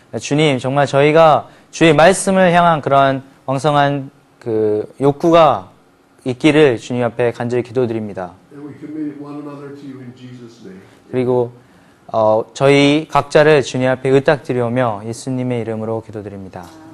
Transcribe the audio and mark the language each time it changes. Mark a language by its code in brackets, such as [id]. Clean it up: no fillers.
[ko] 주님, 정말 저희가 주의 말씀을 향한 그런 왕성한 욕구가 있기를 주님 앞에 간절히 기도드립니다. [en] And we commit one another to you in Jesus' name. [ko] 그리고 저희 각자를 주님 앞에 의탁드리오며 예수님의 이름으로 기도드립니다.